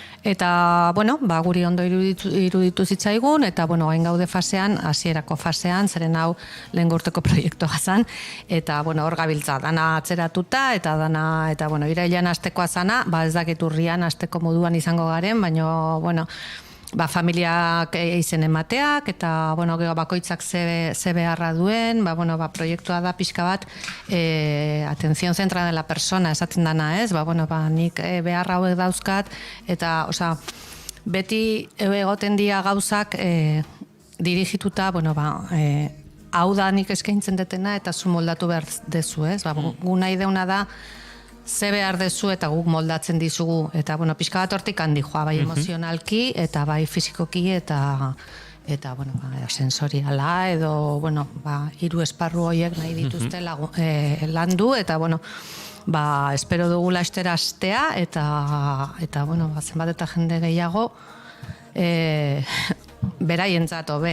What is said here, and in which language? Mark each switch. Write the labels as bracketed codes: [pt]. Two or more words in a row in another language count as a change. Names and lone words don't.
[eu] Eta, bueno, guri ondo iruditu zitzaigun, eta, bueno, hain gaude fasean, hasierako fasean, zeren hau lehen urteko proiektua zan, eta, bueno, hor gabiltza, dana atzeratuta, eta bueno, irailean astekoa zana, ez dakit urrian asteko moduan izango garen, baina, bueno, familiak izen emateak, eta, bueno, bakoitzak ze beharra duen, bueno, proiektua da pixka bat, [es] atención centrada en la persona, [eu] esaten dana, ez? Bueno, nik beharra hauek dauzkat, eta, osea, beti egoten dira gauzak dirigituta, bueno, hau da nik eskaintzen detena, eta zu moldatu behar dezu, ez? Gu nahi deuna da, ze behar dezu eta guk moldatzen dizugu, eta, bueno, pixka bat hortik handi joa, bai emozionalki, eta bai fizikoki, eta bueno, sensoriala, edo, bueno, 3 esparru horiek nahi dituzte landu, eta, bueno, espero dugu laster astea, eta, bueno, zenbat eta jende gehiago, beraientzat hobe.